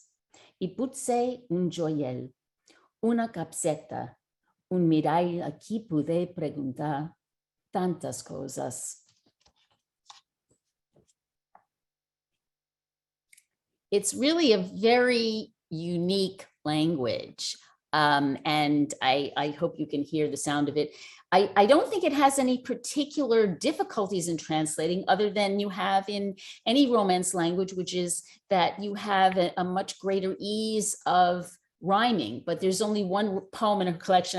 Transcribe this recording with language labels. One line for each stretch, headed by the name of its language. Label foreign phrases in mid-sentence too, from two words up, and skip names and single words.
Catalan: I potser un joiell, una capseta, un mirall a qui poder preguntar tantes coses.
English: It's really a very unique language. And I hope you can hear the sound of it. I don't think it has any particular difficulties in translating other than you have in any Romance language, which is that you have a much greater ease of rhyming, but there's only one poem in her collection.